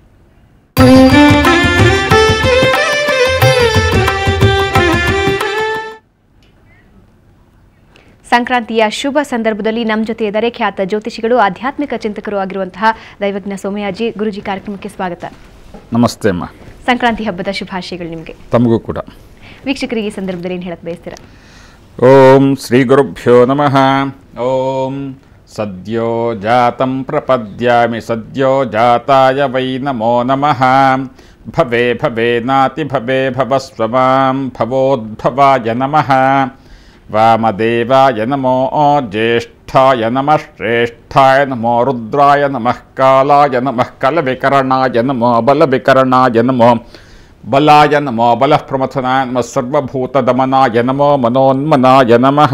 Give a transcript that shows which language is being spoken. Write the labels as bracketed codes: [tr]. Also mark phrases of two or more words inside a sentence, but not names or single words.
[kn] ಸಂಕ್ರಾಂತಿಯ ಶುಭ ಸಂದರ್ಭದಲ್ಲಿ ನಮ್ಮ ಜೊತೆ ಇದ್ದಾರೆ ಖ್ಯಾತ ಜ್ಯೋತಿಷಿಗಳು, ಆಧ್ಯಾತ್ಮಿಕ ಚಿಂತಕರು ಆಗಿರುವಂತಹ ದೈವಜ್ಞ ಸೋಮಯಾಜಿ ಗುರುಜಿ. ಕಾರ್ಯಕ್ರಮಕ್ಕೆ ಸ್ವಾಗತ. ನಮಸ್ತೆ ಅಮ್ಮ. ಸಂಕ್ರಾಂತಿ ಹಬ್ಬದ ಶುಭಾಶಯಗಳು ನಿಮಗೆ. ತಮಗೂ ಕೂಡ. ವೀಕ್ಷಕರಿಗೆ ಈ ಸಂದರ್ಭದಲ್ಲಿ ಏನು ಹೇಳಕ್ ಬಯಸ್ತೀರಾ? [sa] ಓಂ ಶ್ರೀ ಗುರುಭ್ಯೋ ನಮಃ. ಓಂ ಸದ್ಯೋ ಜಾತಂ ಪ್ರಪದ್ಯಾಮಿ ಸದ್ಯೋ ಜಾತಾಯ ವೈ ನಮೋ ನಮಃ. ಭವೇ ಭವೇ ನಾತಿ ಭವೇ ಭವಸ್ವಮಾಂ ಭವೋದ್ಭವಾಯ ನಮಃ. ವಾಮದೇವಾಯ ನಮೋ ಜ್ಯೇಷ್ಠಾಯ ನಮಃ ಶ್ರೇಷ್ಠಾಯ ನಮೋ ರುದ್ರಾಯ ನಮಃ ಕಾಲಾಯ ನಮಃ ಕಲವಿಕರಣಾಯ ನಮೋ ಬಲವಿಕರಣಾಯ ನಮೋ ಬಲಾಯ ನಮೋ ಬಲಃ ಪ್ರಮಥನಾಯ ನಮಃ ಸರ್ವಭೂತದಮನಾಯ ನಮೋ ಮನೋನ್ಮನಾಯ ನಮಃ.